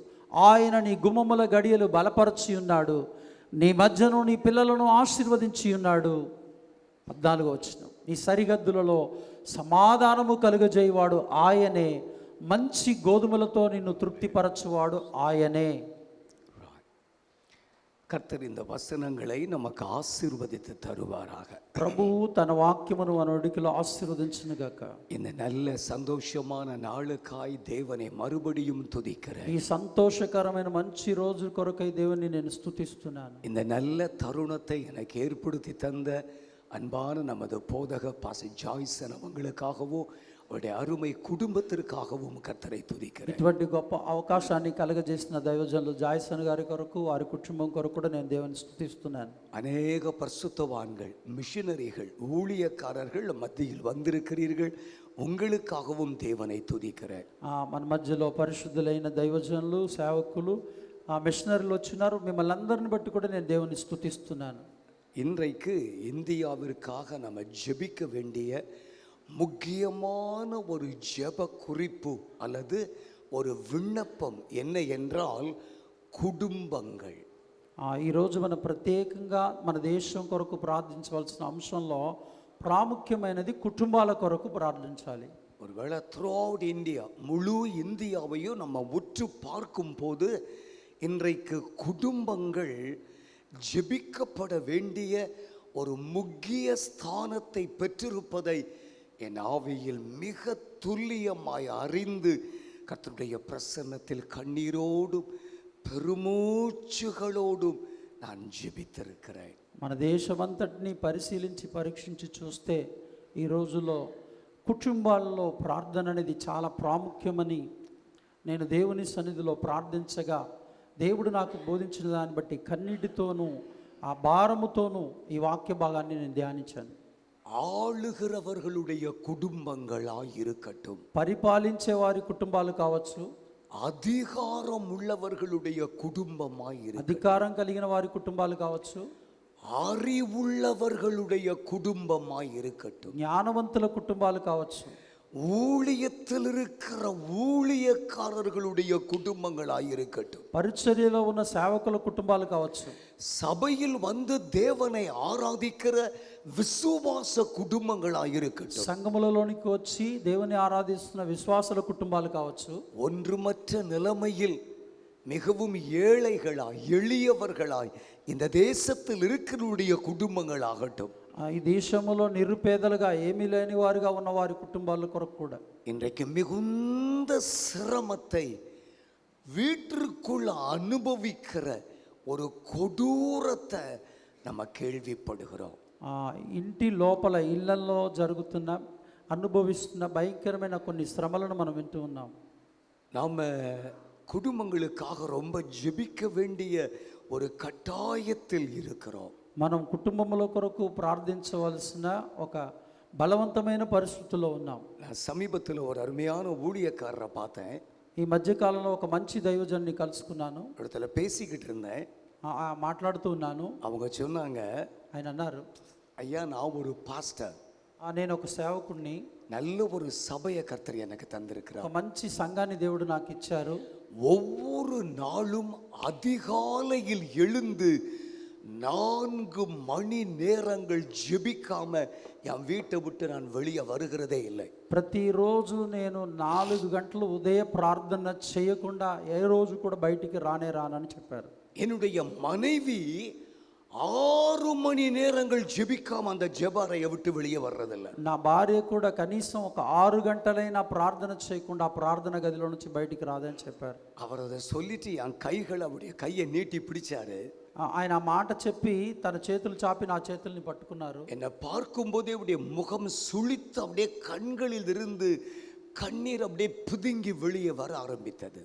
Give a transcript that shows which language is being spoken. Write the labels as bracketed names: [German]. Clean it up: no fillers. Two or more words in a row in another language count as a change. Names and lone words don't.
[Telugu] ఆయన నీ గుమ్మముల గడియలు బలపరచి ఉన్నాడు, నీ మధ్యను నీ పిల్లలను ఆశీర్వదించి ఉన్నాడు. 14వ వచనం. నీ సరిహద్దులలో సమాధానము కలుగజేయవాడు ఆయనే, మంచి గోధుమలతో నిన్ను తృప్తిపరచువాడు ఆయనే. [Tamil] கர்த்தர் இந்த வசனங்களை நமக்கு ஆசீர்வதித்து தருவாராக. [Telugu] ప్రభువు తన వాక్యమును మన ఒడికిలో ఆశీర్వదించును గాక. [Tamil] இந்த நல்ல சந்தோஷமான நாளுக்காய் தேவனை மறுபடியும் துதிக்கிறேன். [Telugu] ఈ సంతోషకరమైన మంచి రోజు కొరకై దేవుని నేను స్తుతిస్తున్నాను. [Tamil] இந்த நல்ல தருணத்தை எனக்கு ஏற்படுத்தி தந்த அன்பான நமது போதக பாஸ்டர் ஜாய்சன் அவங்களுக்காகவும் அவருடைய அருமை குடும்பத்திற்காகவும் கர்த்தரை துதிக்கிறேன். [Telugu] ఇటువంటి గొప్ప అవకాశాన్ని కలగజేసిన దైవజనులు జాయ్సన్ గారి కొరకు, వారి కుటుంబం కొరకు కూడా నేను దేవుని స్తుతిస్తున్నాను. [Tamil] அநேக பரிசுத்தவான்கள், மிஷனரிகள், ஊழியக்காரர்கள் மத்தியில் வந்திருக்கிறீர்கள். உங்களுக்காகவும் தேவனை துதிக்கிறேன். [Telugu] మన మధ్యలో పరిశుద్ధులైన దైవజనులు, సేవకులు, మిషనరీలు వచ్చినారు. మిమ్మల్ని అందరిని బట్టి కూడా నేను దేవుని స్తుతిస్తున్నాను. [Tamil] இன்றைக்கு இந்தியாவிற்காக நம்ம ஜெபிக்க வேண்டிய முக்கியமான ஒரு ஜெப குறிப்பு அல்லது ஒரு விண்ணப்பம் என்ன என்றால் குடும்பங்கள். [Telugu] ఈరోజు మనం ప్రత్యేకంగా మన దేశం కొరకు ప్రార్థించవలసిన అంశంలో ప్రాముఖ్యమైనది కుటుంబాల కొరకు ప్రార్థించాలి. [Tamil] ஒருவேளை த்ரூ அவுட் இந்தியா, முழு இந்தியாவையும் நம்ம உற்று பார்க்கும் போது இன்றைக்கு குடும்பங்கள் ஜெபிக்கப்பட வேண்டிய ஒரு முக்கிய ஸ்தானத்தை பெற்றிருப்பதை என் ஆவியில் மிக துல்லியமாய் அறிந்து கர்த்தருடைய பிரசன்னத்தில் கண்ணீரோடும் பெருமூச்சுகளோடும் நான் ஜெபித்திருக்கிறேன். [Telugu] మన దేశమంతటిని పరిశీలించి పరీక్షించి చూస్తే ఈ రోజుల్లో కుటుంబాల్లో ప్రార్థన అనేది చాలా ప్రాముఖ్యమని నేను దేవుని సన్నిధిలో ప్రార్థించగా దేవుడు నాకు బోధించిన దాన్ని బట్టి కన్నీటితోనూ ఆ భారముతోనూ ఈ వాక్య భాగాన్ని నేను ధ్యానించాను. [Tamil] ஆளுகிறவர்களுடைய குடும்பங்களாய் இருக்கட்டும், [Telugu] పరిపాలించే వారి కుటుంబాలు కావచ్చు, [Tamil] அதிகாரம் உள்ளவர்களுடைய குடும்பமாய் இருக்கட்டும், [Telugu] అధికారం కలిగిన వారి కుటుంబాలు కావచ్చు, [Tamil] அறிவுள்ளவர்களுடைய குடும்பமாய் இருக்கட்டும், [Telugu] జ్ఞానవంతుల కుటుంబాలు కావచ్చు, [Tamil] ஊழியத்தில் இருக்கிற ஊழியக்காரர்களுடைய குடும்பங்களாய் இருக்கட்டும், [Telugu] పరిచర్యలో ఉన్న సేవకుల కుటుంబాలు కావచ్చు, [Tamil] சபையில் வந்து தேவனை ஆராதிக்கிற விசுவாச குடும்பங்களாய் இருக்கட்டும், [Telugu] సంఘములలోనికి వచ్చి దేవుని ఆరాధిస్తున్న విశ్వాసుల కుటుంబాలు కావచ్చు, [Tamil] ஒன்றுமற்ற நிலைமையில் மிகவும் ஏழைகளாய் எளியவர்களாய் இந்த தேசத்தில் இருக்கிறவருடைய குடும்பங்களாகட்டும், [Telugu] ఈ దేశంలో నిరుపేదలుగా ఏమీ లేని వారుగా ఉన్న వారి కుటుంబాల కొరకు కూడా [Tamil] இன்றைக்கு மிகுந்த சிரமத்தை வீட்டிற்குள் அனுபவிக்கிற ஒரு கொடூரத்தை நம்ம கேள்விப்படுகிறோம். [Telugu] ఇంటి లోపల ఇళ్లలో జరుగుతున్న అనుభవిస్తున్న భయంకరమైన కొన్ని శ్రమలను మనం వింటూ ఉన్నాం. [Tamil] நாம் குடும்பங்களுக்காக ரொம்ப ஜெபிக்க வேண்டிய ஒரு கட்டாயத்தில் இருக்கிறோம். [Telugu] మనం కుటుంబంలో కొరకు ప్రార్థించవలసిన ఒక బలవంతమైన పరిస్థితుల్లో ఉన్నాం. [Tamil] நான் சமீபத்தில் ஒரு அருமையான ஊழியக்காரரை பார்த்தேன். [Telugu] ఈ మధ్యకాలంలో ఒక మంచి దైవజన్ని కలుసుకున్నాను. [Tamil] இடத்துல பேசிக்கிட்டு இருந்தேன். [Telugu] మాట్లాడుతూ ఉన్నాను. [Tamil] அவங்க சொன்னாங்க, [Telugu] ఆయన అన్నారు, [Tamil] ஐயா நான் ஒரு பாஸ்டர், [Telugu] నేను ఒక సేవకుడిని, [Tamil] நல்ல ஒரு சபையை கர்த்தர் எனக்கு தந்திருக்கிறார், [Telugu] ఒక మంచి సంఘాన్ని దేవుడు నాకు ఇచ్చారు. [Tamil] ஒவ்வொரு நாளும் அதிகாலையில் எழுந்து 4 மணி நேரங்கள் ஜெபிக்காம என் வீட்டை விட்டு நான் வெளியே வருகிறதே இல்லை. [Telugu] ప్రతిరోజు నేను 4 గంటలు ఉదయ ప్రార్థన చేయకుండా ఏ రోజు కూడా బయటికి రానే రానని చెప్పారు. [Tamil] என்னுடைய மனைவி 6 மணி நேரங்கள் ஜெபிக்காம அந்த ஜெபாரையை விட்டு வெளியே வர்றதில்லை. [Telugu] నా భార్య కూడా కనీసం ఒక 6 గంటలైనా ప్రార్థన చేయకుండా ఆ ప్రార్థన గదిలో నుంచి బయటికి రాదని చెప్పారు. [Tamil] அவர் அதை சொல்லிட்டு என் கைகளை அவருடைய கையை நீட்டி பிடிச்சாரு. [Telugu] ఆయన ఆ మాట చెప్పి తన చేతులు చాపి నా చేతుల్ని పట్టుకున్నారు. [Tamil] என்னை பார்க்கும்போதே அவருடைய முகம் சுளித்து அப்படியே கண்களில் இருந்து கண்ணீர் அப்படியே பிதுங்கி வெளியே வர ஆரம்பித்தது.